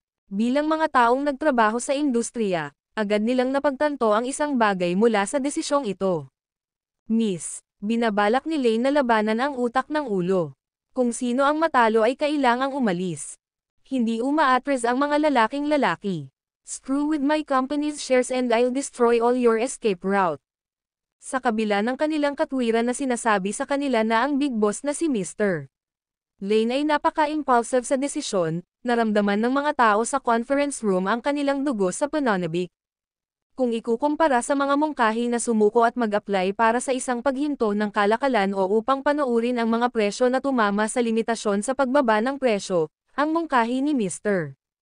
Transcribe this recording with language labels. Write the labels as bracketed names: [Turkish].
[Filipino] Bilang mga taong nagtrabaho sa industriya, agad nilang napagtanto ang isang bagay mula sa desisyong ito. Miss, binabalak ni Lane na labanan ang utak ng ulo. Kung sino ang matalo ay kailangang umalis. Hindi umaatres ang mga lalaking lalaki. [English] Screw with my company's shares and I'll destroy all your escape route. [Filipino] Sa kabila ng kanilang katwiran na sinasabi sa kanila na ang big boss na si Mr. Lane ay napaka-impulsive sa desisyon, naramdaman ng mga tao sa conference room ang kanilang dugo sa pananabik. Kung ikukumpara sa mga mungkahi na sumuko at mag-apply para sa isang paghinto ng kalakalan o upang panuurin ang mga presyo na tumama sa limitasyon sa pagbaba ng presyo, ang mungkahi ni Mr.